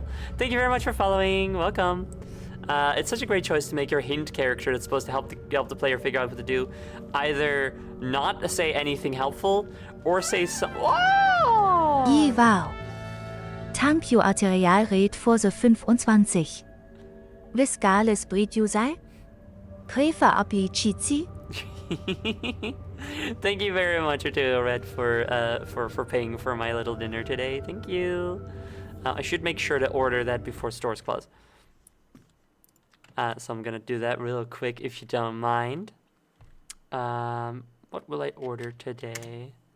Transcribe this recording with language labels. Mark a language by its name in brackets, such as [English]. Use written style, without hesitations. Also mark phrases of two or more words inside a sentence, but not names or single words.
[English] Thank you very much for following. Welcome. It's such a great choice to make your hint character that's supposed to help the player figure out what to do. Either not say anything helpful, or say some... Wow! Tampio Arterialred for the 25. Viscales Bridusai? Prefa api chizi? Thank you very much, Arturo Red, for paying for my little dinner today. Thank you. I should make sure to order that before stores close. So I'm gonna do that real quick if you don't mind. What will I order today?